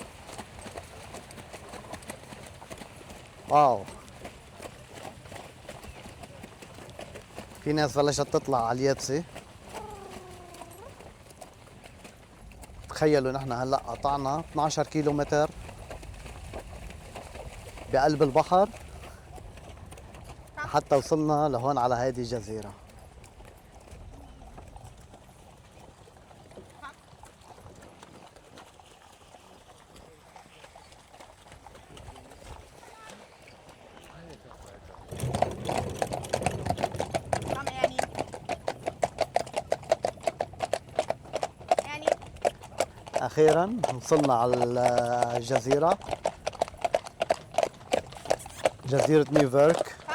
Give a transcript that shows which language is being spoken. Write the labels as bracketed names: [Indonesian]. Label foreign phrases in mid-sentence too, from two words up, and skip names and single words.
[Arabic] واو، في ناس بلشت تطلع على اليابسة. تخيلوا نحن هلا قطعنا 12 كيلو متر بقلب البحر حتى وصلنا لهون على هذه الجزيرة. [German] Komm, Ernie. Ernie. [Arabic] أخيرا وصلنا على الجزيرة، جزيرة نيوفيرك.